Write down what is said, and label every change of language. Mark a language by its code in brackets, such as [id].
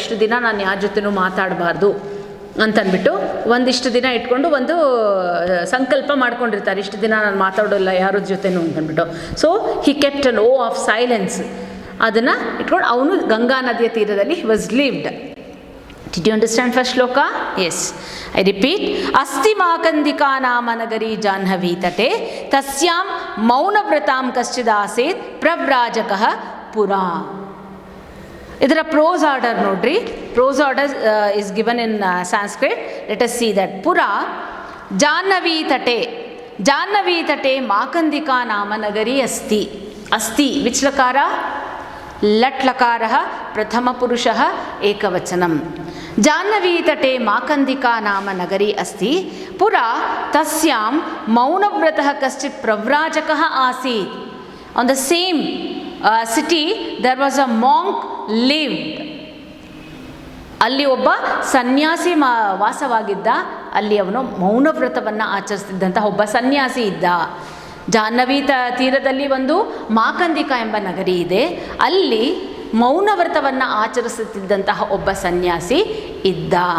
[kn] ಇಷ್ಟು ದಿನ ನಾನು ಯಾರ ಜೊತೆನೂ ಮಾತಾಡಬಾರ್ದು ಅಂತಂದ್ಬಿಟ್ಟು ಒಂದಿಷ್ಟು ದಿನ ಇಟ್ಕೊಂಡು ಒಂದು ಸಂಕಲ್ಪ ಮಾಡ್ಕೊಂಡಿರ್ತಾರೆ. ಇಷ್ಟು ದಿನ ನಾನು ಮಾತಾಡೋಲ್ಲ ಯಾರ ಜೊತೆನೂ ಅಂತಂದ್ಬಿಟ್ಟು. [en] So he kept an oath of silence. [kn] ಅದನ್ನು ಇಟ್ಕೊಂಡು ಅವನು ಗಂಗಾ ನದಿಯ ತೀರದಲ್ಲಿ [en] He was lived. Did you understand first shloka? Yes. I repeat. [sa] Asti makandika nama nagari janhavi tate tasyam maunavratam kaschidaasit pravrajakah pura. [kn] Idara prose order nodri. [en] Prose order is given in Sanskrit. Let us see that. [sa] Pura janhavi tate. Janhavi tate makandika nama nagari asti. Asti. [en] Which lakara? [sa] लट् लकारः प्रथमपुरुषः एकवचनं. जाह्नवी तटे माकंदिका नाम नगरी अस्ति. पुरा तस्यां मौनव्रतः कश्चित् प्रव्राजकः आसीत्. [en] On the same city there was a monk lived. [kn] ಅಲ್ಲಿ ಒಬ್ಬ ಸನ್ಯಾಸಿ ವಾಸವಾಗಿದ್ದ. ಅಲ್ಲಿ ಅವನು ಮೌನವ್ರತವನ್ನು ಆಚರಿಸ್ತಿದ್ದಂಥ ಒಬ್ಬ ಸನ್ಯಾಸಿ ಇದ್ದ. ಜಾಹ್ನವಿ ತೀರದಲ್ಲಿ ಒಂದು ಮಾಕಂದಿಕಾ ಎಂಬ ನಗರಿ ಇದೆ. ಅಲ್ಲಿ ಮೌನವ್ರತವನ್ನು ಆಚರಿಸುತ್ತಿದ್ದಂತಹ ಒಬ್ಬ ಸನ್ಯಾಸಿ ಇದ್ದ.